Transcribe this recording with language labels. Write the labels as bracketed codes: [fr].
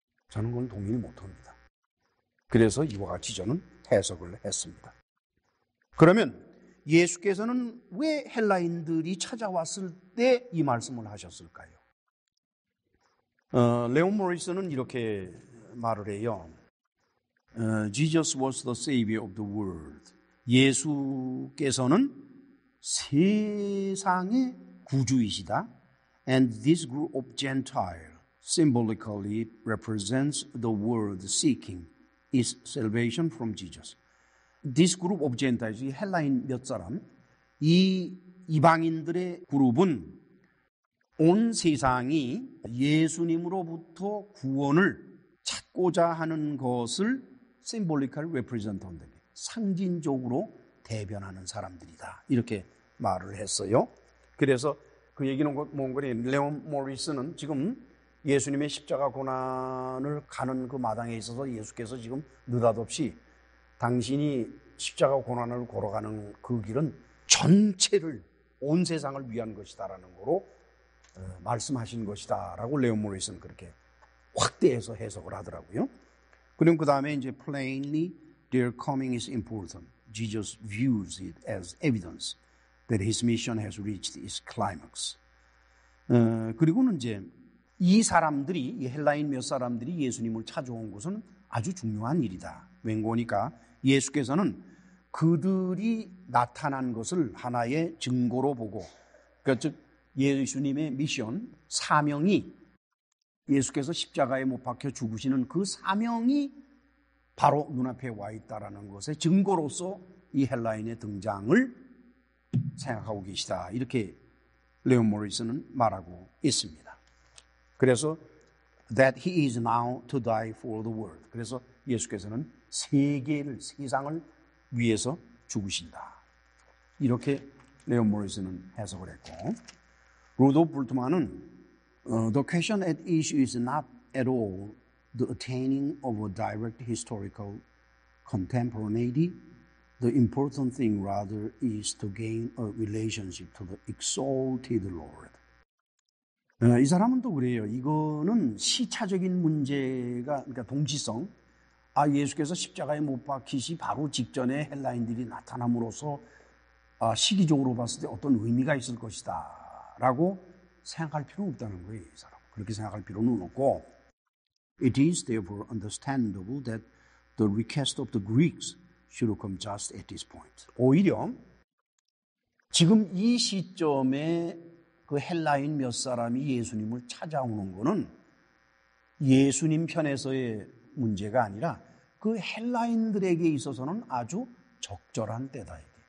[ko] 저는 그건 동의를 못합니다. 그래서 이와 같이 저는 해석을 했습니다. 그러면 예수께서는 왜 헬라인들이 찾아왔을 때 이 말씀을 하셨을까요? 레온 모리스는 이렇게 말을 해요. [en] Jesus was the savior of the world. [ko] 예수께서는 세상의 구주이시다. [en] And this group of Gentile symbolically represents the world seeking its salvation from Jesus. This group of Gentiles, [ko] 이 헬라인 몇 사람, 이 이방인들의 그룹은 온 세상이 예수님으로부터 구원을 찾고자 하는 것을 [en] symbolical represent [ko] 한다. 상징적으로 대변하는 사람들이다. 이렇게 말을 했어요. 그래서 그 얘기는 뭔 거니? 레온 모리스는 지금 예수님의 십자가 고난을 가는 그 마당에 있어서 예수께서 지금 느닷없이 당신이 십자가 고난을 걸어가는 그 길은 전체를 온 세상을 위한 것이다라는 거로 말씀하신 것이다라고 레온 모리스는 그렇게 확대해서 해석을 하더라고요. 그럼 그 다음에 이제 [en] plainly their coming is important. Jesus views it as evidence that his mission has reached its climax. [ko] 그리고는 이제 이 사람들이, 이 헬라인 몇 사람들이 예수님을 찾아온 것은 아주 중요한 일이다. 왠고니까 예수께서는 그들이 나타난 것을 하나의 증거로 보고, 그러니까 즉 예수님의 미션, 사명이 예수께서 십자가에 못 박혀 죽으시는 그 사명이 바로 눈앞에 와 있다라는 것의 증거로서 이 헬라인의 등장을 생각하고 계시다. 이렇게 레온 모리스는 말하고 있습니다. 그래서 [en] that he is now to die for the world. [ko] 그래서 예수께서는 세상을 위해서 죽으신다. 이렇게 레온 모리스는 해석을 했고, [en] 루도프 불트만은 the question at issue is not at all the attaining of a direct historical contemporaneity. The important thing rather is to gain a relationship to the exalted Lord. [ko] 이 사람은 또 그래요. 이거는 시차적인 문제가, 그러니까 동시성. 예수께서 십자가에 못 박히시 바로 직전에 헬라인들이 나타남으로써 시기적으로 봤을 때 어떤 의미가 있을 것이다 라고 생각할 필요는 없다는 거예요. 이 사람. 그렇게 생각할 필요는 없고, [en] it is therefore understandable that the request of the Greeks should come just at this point. [ko] 오히려 지금 이 시점에 그 헬라인 몇 사람이 예수님을 찾아오는 거는 예수님 편에서의 문제가 아니라 그 헬라인들에게 있어서는 아주 적절한 때다.